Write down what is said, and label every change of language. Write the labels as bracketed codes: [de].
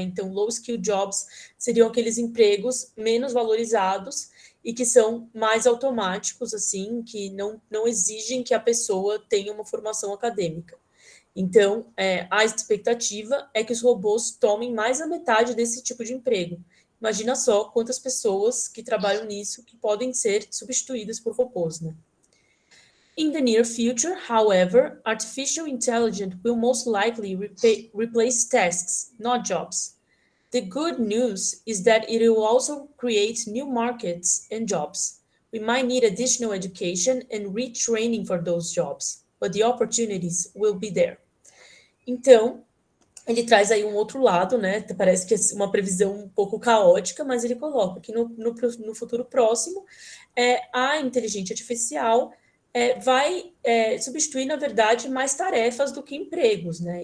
[pt] Então, low-skill jobs seriam aqueles empregos menos valorizados e que são mais automáticos, assim, que não exigem que a pessoa tenha uma formação acadêmica. Então, a expectativa é que os robôs tomem mais da metade desse tipo de emprego. Imagina só quantas pessoas que trabalham nisso que podem ser substituídas por robôs, né? [en] In the near future, however, artificial intelligence will most likely replace tasks, not jobs. The good news is that it will also create new markets and jobs. We might need additional education and retraining for those jobs, but the opportunities will be there. [pt] Então, ele traz aí um outro lado, né? Parece que é uma previsão um pouco caótica, mas ele coloca que no futuro próximo, a inteligência artificial vai substituir, na verdade, mais tarefas do que empregos, né?